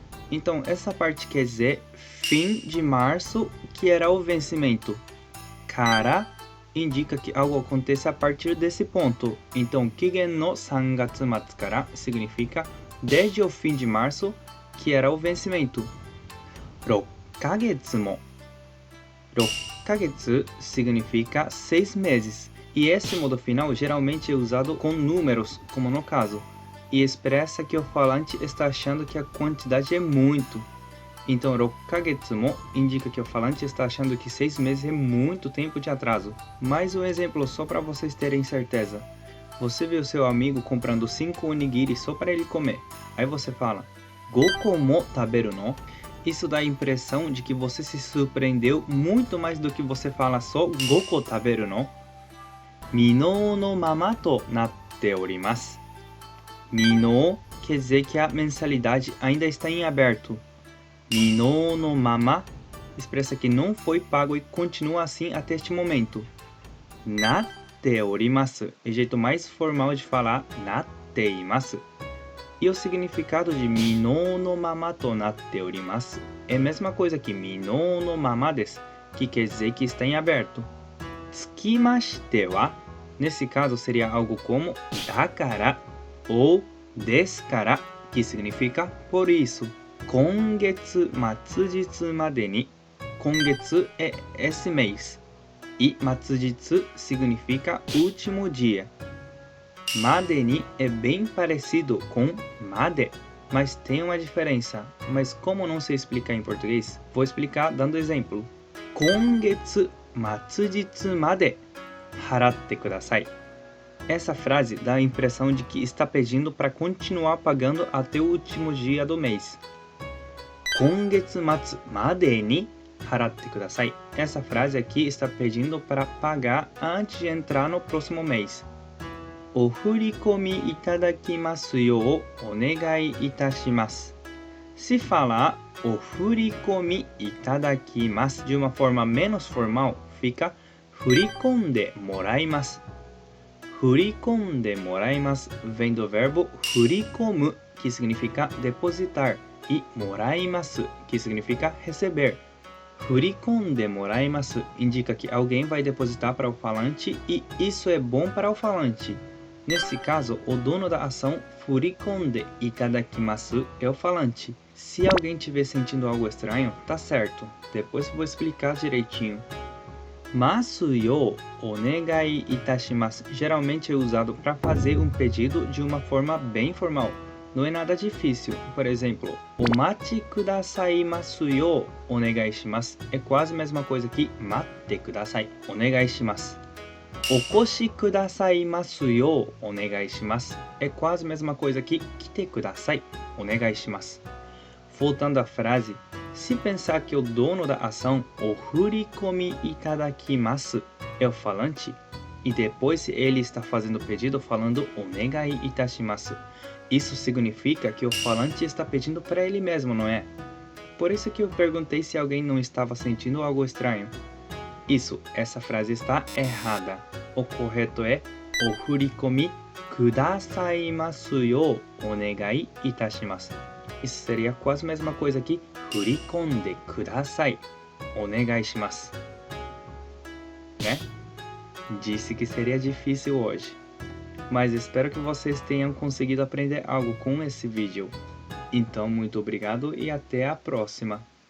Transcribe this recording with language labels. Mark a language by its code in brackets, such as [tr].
[pt] Então essa parte quer dizer fim de março, que era o vencimento. Kara indica que algo acontece a partir desse ponto. Então [ja] Kigen no 3月末 kara [pt] significa desde o fim de março, que era o vencimento. 6ヶ月も 6ヶ月 significa 6 meses. E esse modo final geralmente é usado com números, como no caso, e expressa que o falante está achando que a quantidade é muito. Então [ja] 6ヶ月も [pt] indica que o falante está achando que 6 meses é muito tempo de atraso. Mais um exemplo só para vocês terem certeza. Você vê o seu amigo comprando 5 onigiri só para ele comer. Aí você fala [ja] 5個も食べるの? [pt] Isso dá a impressão de que você se surpreendeu muito mais do que você fala só [ja] 5個食べるの? 未納のままとなっております。 [pt] 未納 quer dizer que a mensalidade ainda está em aberto. [ja] 未納のまま [pt] expressa que não foi pago e continua assim até este momento. [ja] なっております [pt] é o jeito mais formal de falar [ja] なっています。 [pt] E o significado de [ja] 未納のままとなっております [pt] é a mesma coisa que [ja] 未納のままです, [pt] que quer dizer que está em aberto. [ja] つきましては [pt] nesse caso seria algo como [ja] だから [pt] ou [ja] ですから [pt] que significa por isso. [ja] 今月末日までに [pt] 今月é esse mês e 末日 significa último dia. までに é bem parecido com まで, mas tem uma diferença. Mas como não sei explicar em português, vou explicar dando exemplo. [ja] 今月末日まで払ってください. [pt] Essa frase dá a impressão de que está pedindo para continuar pagando até o último dia do mês. [ja] 今月末までに払ってください. [pt] Essa frase aqui está pedindo para pagar antes de entrar no próximo mês. [ja] お振り込みいただきますようお願いいたします. [pt] Se falar [ja] お振り込みいただきます [pt] de uma forma menos formal, fica [ja] 振り込んでもらいます. 振り込んでもらいます [pt] vem do verbo 振り込む que significa depositar e もらいます que significa receber. [ja] 振り込んでもらいます [pt] indica que alguém vai depositar para o falante e isso é bom para o falante. Nesse caso, o dono da ação [ja] 振り込んでいただきます [pt] é o falante. Se alguém estiver sentindo algo estranho, tá certo. Depois vou explicar direitinho. [ja] ますよお願いいたします [pt] geralmente é usado para fazer um pedido de uma forma bem formal. Não é nada difícil. Por exemplo, [ja] お待ちくださいますよお願いします [pt] é quase a mesma coisa que [ja] 待ってくださいお願いします。お越しくださいますよお願いします [pt] é quase a mesma coisa que [ja] 来てくださいお願いします。 [pt] Voltando à frase, se pensar que o dono da ação, [ja] お振り込みいただきます [pt] é o falante, e depois ele está fazendo o pedido falando [ja] お願いいたします. [pt] Isso significa que o falante está pedindo para ele mesmo, não é? Por isso que eu perguntei se alguém não estava sentindo algo estranho. Isso, essa frase está errada. O correto é [ja] お振り込みくださいますよお願いいたします. [pt] Isso seria quase a mesma coisa que [ja] 振り込んでくださいお願いします. [pt] Né? Disse que seria difícil hoje. Mas espero que vocês tenham conseguido aprender algo com esse vídeo. Então, muito obrigado e até a próxima!